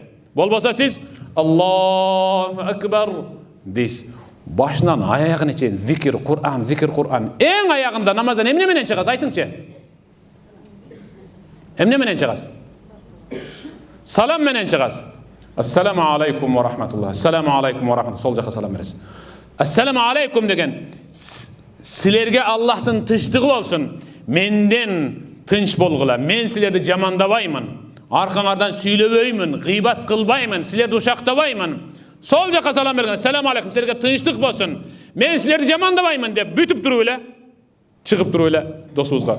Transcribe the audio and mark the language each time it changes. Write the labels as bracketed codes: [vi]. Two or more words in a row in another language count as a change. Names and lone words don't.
[ky] Болбосо сиз [ar] الله أكبر [ky] дейсиз. Башынан аягына чейин зикир Кур'ан, зикир Кур'ан. Эң аягында намаздан эмне менен чыгасыз, айтыңчы? Эмне менен чыгасыз? Салам менен чыгасыз. [ar] السلام عليكم ورحمة الله. السلام عليكم ورحمة الله. [ky] Сол жака салам бересиз. [ar] السلام عليكم [ky] деген силерге Аллахтын тынчтыгы болсун. Менден тынч болгула. Мен силерди жамандабаймын. Аркаңардан сүйлөбөймүн, гыйбат кылбаймын, силерди ушактабаймын. Сол жака салам берген. [ar] السلام عليكم, [ky] силерге тынчтык болсун. Мен силерди жамандабаймын деп бүтүп туруп эле, чыгып туруп эле досубузга.